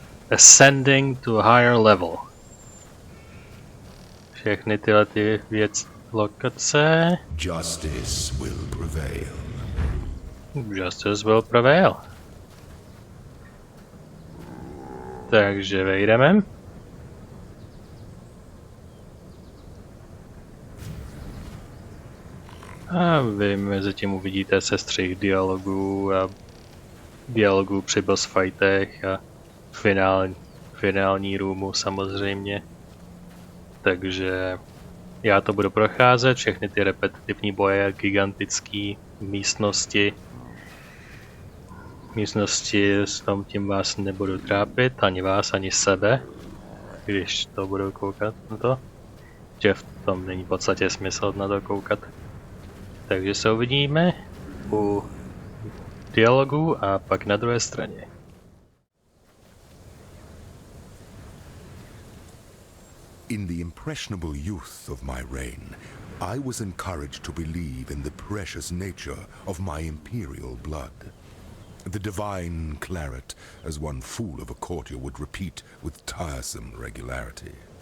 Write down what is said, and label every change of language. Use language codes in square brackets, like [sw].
[en] Ascending to a higher level. [cs] Všechny tyhle ty lokace. [en] Justice will prevail. Justice will prevail. [cs] Takže vejdeme. A vy mezi tím uvidíte sestřih dialogů a dialogů při boss fightech a finální roomu samozřejmě. Takže já to budu procházet, všechny ty repetitivní boje, gigantické místnosti. S tom tím vás nebudu trápit, ani vás, ani sebe, když to budu koukat na to. Že v tom není v podstatě smysl na to koukat. Takže se uvidíme u dialogu a pak na druhé straně. [en] In the impressionable youth of my reign, I was encouraged to believe in the precious nature of my imperial blood. The divine claret, as one fool of a courtier would repeat with tiresome regularity.